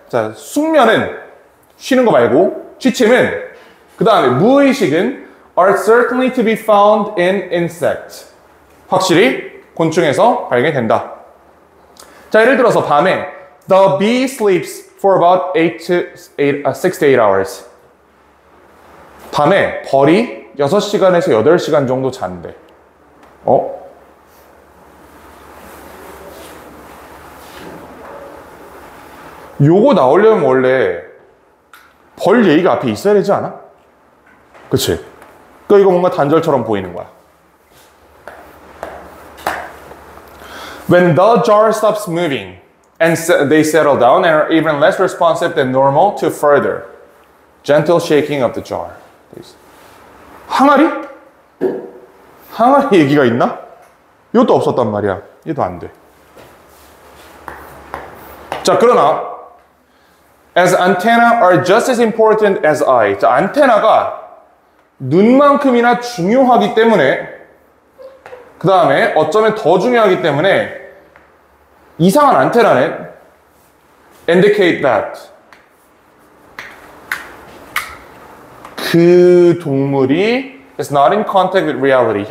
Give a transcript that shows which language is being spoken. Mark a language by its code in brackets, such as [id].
[ko] 자, 숙면은 쉬는 거 말고, 취침은, 그 다음에 무의식은 [en] are certainly to be found in insects. [ko] 확실히 곤충에서 발견된다. 자, 예를 들어서 밤에 [en] the bee sleeps for about 6 to 8 hours. [ko] 밤에 벌이 6시간에서 8시간 정도 잔대. 요거 나오려면 원래 벌 얘기가 앞에 있어야 되지 않아? 그치? 그러니까 이거 뭔가 단절처럼 보이는 거야. [en] When the jar stops moving and they settle down and are even less responsive than normal to further gentle shaking of the jar. [ko] 항아리? 항아리 얘기가 있나? 이것도 없었단 말이야. 얘도 안 돼. 자, 그러나 [en] as antenna are just as important as eye. [ko] 자, 안테나가 눈만큼이나 중요하기 때문에, 그 다음에 어쩌면 더 중요하기 때문에 이상한 안테나는 [en] indicate that [ko] 그 동물이 [en] is not in contact with reality.